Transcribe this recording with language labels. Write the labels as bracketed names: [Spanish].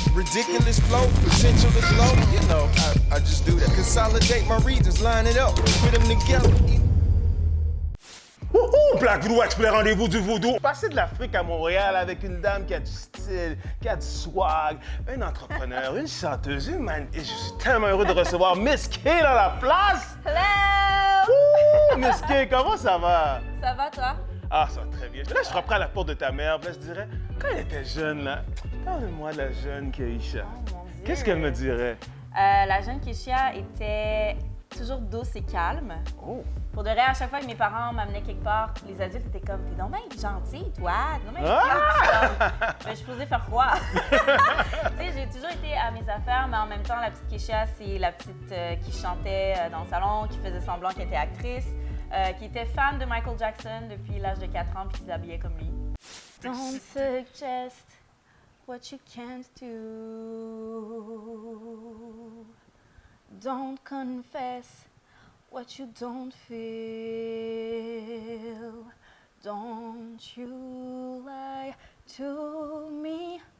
[English] Ridiculous flow, potential to glow. You know, I just do that. Consolidate my regions, line it up, put them together. Wouhou! [French] Black Voodoo Expo, les rendez-vous du voodoo. Passer de l'Afrique à Montréal avec une dame qui a du style, qui a du swag, un entrepreneur, une chanteuse, une man. Et je suis tellement heureux de recevoir Miss Kay dans la place. Hello! Wouh! Miss Kay, comment ça va? Ça va, toi? Ah, ça va très bien. Là, je frapperai à la porte de ta mère, puis là, je dirais, quand elle était jeune, là, parle-moi de la jeune Keisha. Oh, mon Dieu. Qu'est-ce qu'elle me dirait? La jeune Keisha était toujours douce et calme. Oh! Pour de vrai, à chaque fois que mes parents m'amenaient quelque part, les adultes étaient comme, t'es donc bien gentille, toi, t'es donc bien cute. Mais je posais faire quoi? Tu sais, j'ai toujours été à mes affaires, mais en même temps, la petite Keisha, c'est la petite qui chantait dans le salon, qui faisait semblant qu'elle était actrice, qui était fan de Michael Jackson depuis l'âge de 4 ans, puis qui s'habillait comme lui. [English] Don't suggest what you can't do. Don't confess what you don't feel. Don't you lie to me.